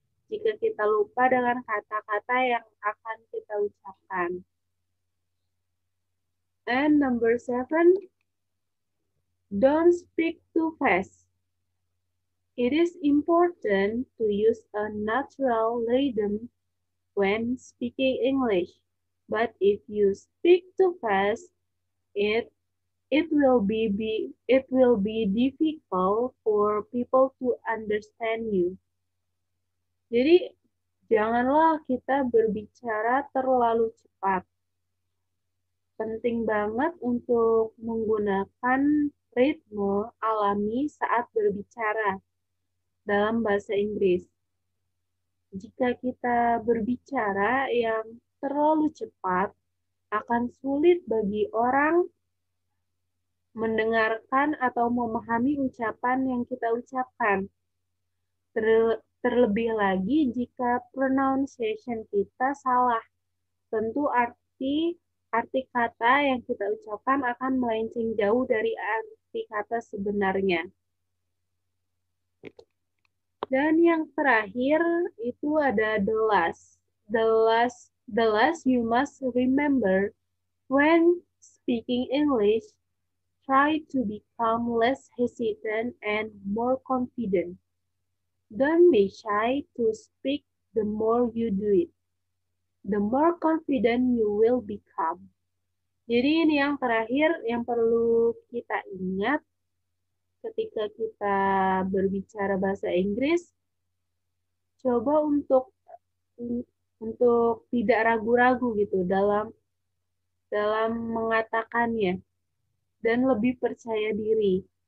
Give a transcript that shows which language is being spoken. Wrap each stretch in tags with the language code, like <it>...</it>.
<id>Jika kita lupa dengan kata-kata yang akan kita ucapkan.</id> <en>And number 7, don't speak too fast. It is important to use a natural rhythm when speaking English. But if you speak too fast, it will be difficult for people to understand you.</en> <id>Jadi janganlah kita berbicara terlalu cepat. Penting banget untuk menggunakan ritme alami saat berbicara dalam bahasa Inggris. Jika kita berbicara yang terlalu cepat, akan sulit bagi orang mendengarkan atau memahami ucapan yang kita ucapkan. Terlebih lagi jika pronunciation kita salah, tentu arti kata yang kita ucapkan akan melenceng jauh dari arti kata sebenarnya. Dan yang terakhir itu ada</id> <en>the last. The last you must remember when speaking English, try to become less hesitant and more confident. Don't be shy to speak the more you do it. The more confident you will become.</en> <id>Jadi ini yang terakhir yang perlu kita ingat ketika kita berbicara bahasa Inggris. Coba untuk tidak ragu-ragu gitu dalam mengatakannya dan lebih percaya diri.</id>